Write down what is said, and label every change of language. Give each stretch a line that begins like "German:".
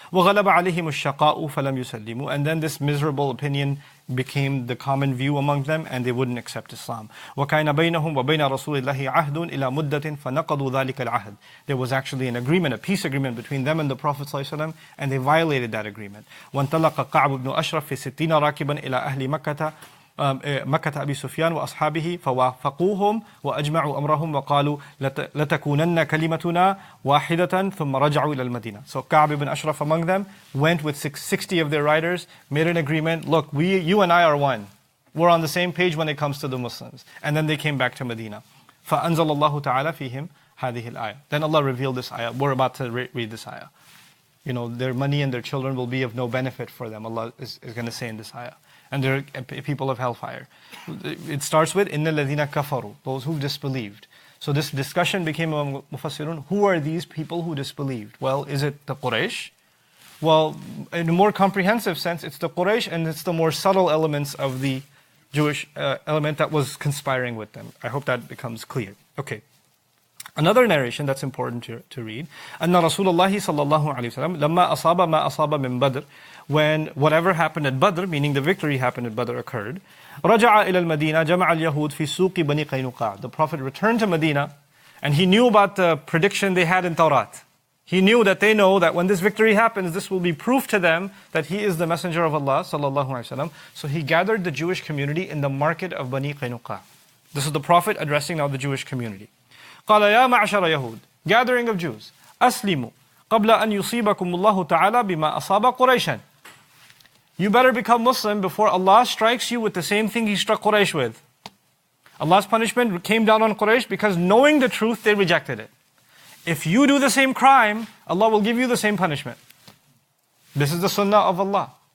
Arabic: وَغَلَبَ عَلَيْهِمُ الشَّقَاءُ فَلَمْ يُسَلِّمُوا.
English: And then this miserable opinion became the common view among them, and they wouldn't accept Islam.
Arabic: وَكَانَ بَيْنَهُمْ وَبَيْنَ رَسُولِ اللَّهِ عَهْدٌ إِلَى مُدَّةٍ فَنَقَضُوا ذَلِكَ الْعَهْدِ.
English: There was actually an agreement, a peace agreement between them and the Prophet ﷺ, and they violated that agreement.
Arabic: وَانْطَلَقَ كَعْبُ بْنُ أَشْرَفْ فِي سِتِّينَ راكبا إلى أهل مكة أبي سفيان وأصحابه فوافقوهم وأجمعوا أمرهم وقالوا لتكونن كلمتنا واحدة ثم رجعوا إلى المدينة.
English: So Ka'b ibn Ashraf among them went with 60 of their riders, made an agreement. Look, you and I are one. We're on the same page when it comes to the Muslims. And then they came back to Medina.
Arabic: فأنزل الله تعالى فيهم هذه الآية.
English: Then Allah revealed this ayah. We're about to read this ayah. You know, their money and their children will be of no benefit for them. Allah is going to say in this ayah. And they're people of hellfire. It starts with
Arabic: إِنَّ الَّذِينَ كَفَرُوا,
English: those who disbelieved. So this discussion became among Mufassirun, who are these people who disbelieved? Well, is it the Quraysh? Well, in a more comprehensive sense, it's the Quraysh, and it's the more subtle elements of the Jewish element that was conspiring with them. I hope that becomes clear. Okay. Another narration that's important to read.
Arabic: أن رسول الله صلى الله عليه وسلم لما أصاب ما أصاب من بدر,
English: when whatever happened at Badr, meaning the victory happened at Badr, occurred,
Arabic: رجع إلى المدينة جمع اليهود في سوق بني قينقاع.
English: The Prophet returned to Medina, and he knew about the prediction they had in Tawrat. He knew that they know that when this victory happens, this will be proof to them that he is the messenger of Allah sallallahu alaihi wasallam. So he gathered the Jewish community in the market of Bani Qaynuqa. This is the Prophet addressing now the Jewish community.
Arabic: قال يا معشر يهود,
English: gathering of Jews,
Arabic: أسلموا قبل أن يصيبكم الله تعالى بما أصاب قريشا.
English: You better become Muslim before Allah strikes you with the same thing He struck Quraysh with. Allah's punishment came down on Quraysh because knowing the truth, they rejected it. If you do the same crime, Allah will give you the same punishment. This is the sunnah of Allah.